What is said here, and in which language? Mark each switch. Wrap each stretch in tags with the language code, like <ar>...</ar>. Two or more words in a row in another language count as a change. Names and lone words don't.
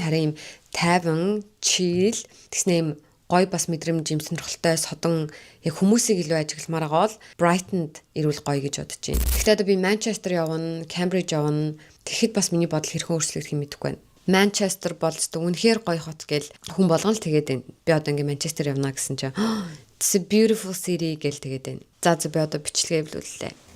<mn>Харин юм тайван, chill тэгснээ юм гой бас мэдрэмж юм сонирхолтой содон яг хүмүүсийг илүү ажигламаар байгаа бол Brighton-д ирүүл гоё гэж бодож байна. Гэхдээ одоо би Manchester явна, Cambridge явна. Тэгэхэд бас миний бодол хэрхэн өөрчлөгдөх юм мэдэхгүй байна. Manchester болцдог үнэхээр гоё хот гэл хүн болгон л тэгээд байна. Би одоо ингээ Manchester явна гэсэн чинь</mn> <en>it's a beautiful city</en> <mn>гэл тэгээд байна. За би одоо бичлэгээ эвлүүллээ.</mn>